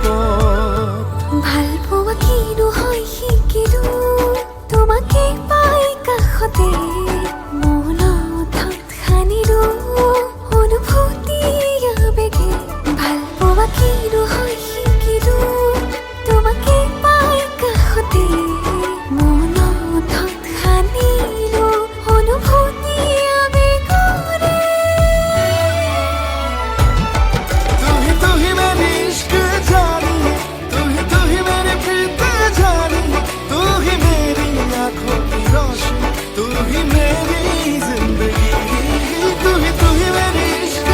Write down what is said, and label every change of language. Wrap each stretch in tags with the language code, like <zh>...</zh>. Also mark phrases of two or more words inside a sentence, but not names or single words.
<as>ভাল পোৱা কিনো হয় শিকিলো তোমাকে পাই কাষতে মনত সানিলো অনুভূতি আবেগে ভাল পোৱা কিনো হয় শিকিলো তোমাকে পাই কাষতে মনত সানিলো অনুভূতি আবেগৰে</as> <hi>तू ही मेरी इश्क जानी तू ही मेरी प्रीत जानी तू ही मेरी आंखों की रोशनी तू ही मेरी जिंदगी तू ही मेरी इश्क</hi>